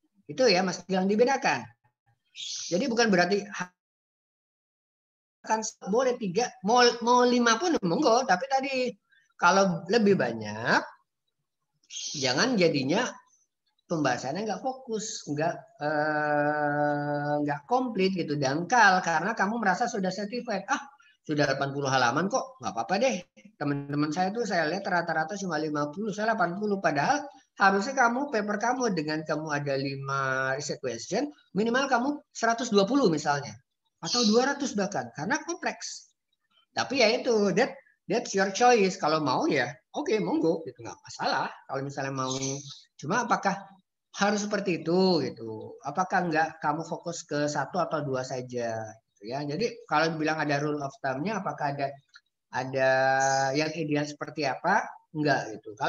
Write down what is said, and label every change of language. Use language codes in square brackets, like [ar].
[id] Itu ya Mas Gilang, dibedakan. Jadi bukan berarti akan boleh 3, mau 5 pun monggo, tapi tadi kalau lebih banyak jangan jadinya pembahasannya nggak fokus, nggak komplit gitu, dangkal karena kamu merasa sudah certified. Sudah 80 halaman kok, nggak apa-apa deh. Teman-teman saya tuh saya lihat rata-rata cuma 50, saya 80. Padahal harusnya paper kamu dengan kamu ada 5 research question, minimal kamu 120 misalnya. Atau 200 bahkan, karena kompleks. Tapi ya itu, [en] that's your choice. [id] Kalau mau ya, oke, monggo, gitu, nggak masalah. Kalau misalnya mau, cuma apakah harus seperti itu, gitu? Apakah nggak kamu fokus ke 1 atau 2 saja? Ya, jadi kalau bilang ada rule of thumb-nya, apakah ada yang ideal seperti apa? Enggak gitu.